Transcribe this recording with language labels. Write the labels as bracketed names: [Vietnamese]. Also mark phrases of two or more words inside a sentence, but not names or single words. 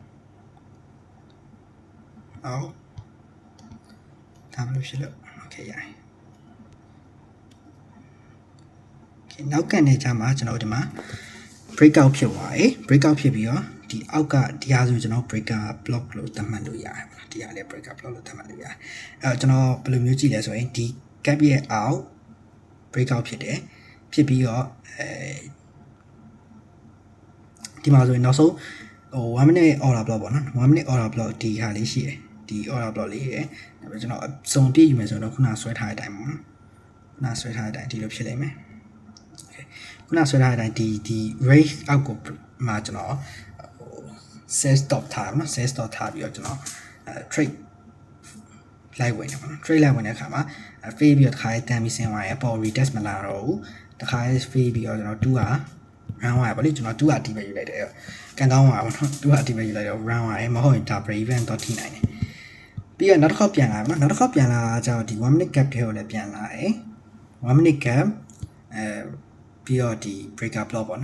[Burmese] အော်ဒါမှမဖြစ်လို့ okay ရ okay နောက်ကန်တယ်ကြာမှကျွန်တော်ဒီမှာ breakout ဖြစ်သွားတယ် breakout ဖြစ်ပြီးတော့ဒီအောက်ကဒီဟာဆိုကျွန်တော် [English] breaker block [Burmese] လို့သတ်မှတ်လို့ရတယ်ပေါ့နော်ဒီဟာလည်း [English] breaker block [Burmese] လို့သတ်မှတ်လို့ရတယ်အဲ့တော့ကျွန်တော်ဘယ်လိုမျိုးကြည့်လဲဆိုရင်ဒီ gap ရဲ့အောက် breakout ဖြစ်တယ်ဖြစ်ပြီးတော့ဒီမှာဆိုရင်နောက်ဆုံးဟို [English] 1 minute order block [Burmese] ပေါ့နော် [English] 1 minute order block [Burmese] ဒီဟာလေးရှိတယ်ဒီ [English] order block [Burmese] လေးရယ်ဒါပေမဲ့ကျွန်တော်အစုံပြည့်ယူမယ်ဆိုတော့ခုန ဆွဲထားတဲ့အတိုင်းပေါ့နော်ခုနဆွဲထားတဲ့အတိုင်းဒီလိုဖြစ်လိမ့်မယ်ခုနဆွဲထားတဲ့အတိုင်းဒီ range အောက်ကိုမှာကျွန်တော်ဟို [English] sell stop [Burmese] ထားပါနော် [English] sell stop [Burmese] ထားပြီးတော့ကျွန်တော်trade လိုက်ဝင်တယ်ပေါ့နော် trade လိုက်ဝင်တဲ့အခါမှာ fade ပြီးတော့တစ်ခါတန်းပြီးဆင်းသွားရင်ပေါ် retest မလာတော့ဘူးတစ်ခါ fade ပြီးတော့ကျွန်တော်2က run သွားရပါလိမ့်ကျွန်တော်2ကဒီ ပဲယူလိုက်တယ်ကန်ကောင်းသွားပါပေါ့နော်2ကဒီပဲယူလိုက်တော့ run သွားတယ်မဟုတ်ရင်ဒါ [English] break even [Burmese] တော့ထိနိုင်တယ်ပြီးတော့နောက်တစ်ခေါက်ပြန်လာပါနော်နောက်တစ်ခေါက်ပြန်လာကြတော့ဒီ [English] 1 minute gap [Burmese] ထဲကိုလည်းပြန်လာတယ် [English] 1 minute gap [Burmese] ပြီးတော့ဒီ [English] breaker block [Burmese] ပေါ့နော်